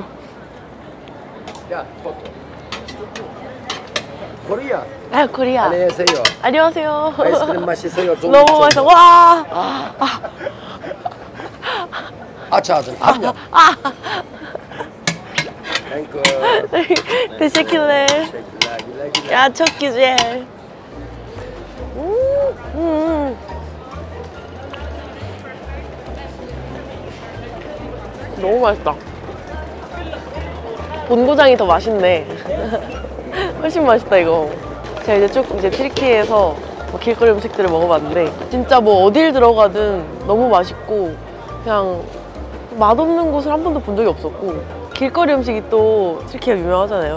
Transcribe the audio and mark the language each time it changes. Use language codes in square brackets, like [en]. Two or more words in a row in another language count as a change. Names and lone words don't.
[ko] 야, 포토. 코리아. 아 코리아. 안녕하세요. 안녕하세요. 아이스크림 맛있어요. 좀 너무 맛있어. 와. 아차들 합력. 땡크. [tr] Teşekkürler. Ya çok güzel. [ko] 너무 맛있다. 본고장이 더 맛있네. 훨씬 맛있다 이거. 제가 이제 쭉 이제 튀르키예에서 뭐 길거리 음식들을 먹어봤는데 진짜 뭐 어딜 들어가든 너무 맛있고 그냥 맛없는 곳을 한 번도 본 적이 없었고 길거리 음식이 또 튀르키예가 유명하잖아요.